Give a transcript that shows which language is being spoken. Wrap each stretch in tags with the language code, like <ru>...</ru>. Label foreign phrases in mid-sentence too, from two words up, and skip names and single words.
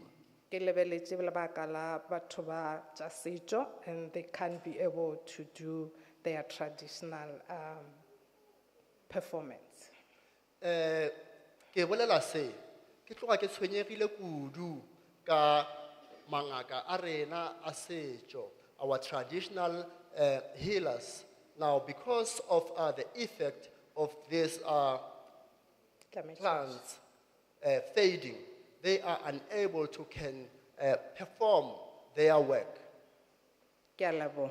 <nso>Ke lebeletše lebaka la batho ba tša setšo,</nso> <en>and they can't be able to do their traditional performance.</en> <nso>Ke bolela se ke tloga ke tshwenyegile kudu ka mangaka a rena a setšo,</nso> <en>our traditional healers. Now, because of the effect of these plants fading, they are unable to perform their work.</en> <nso>Ke a leboha.</nso>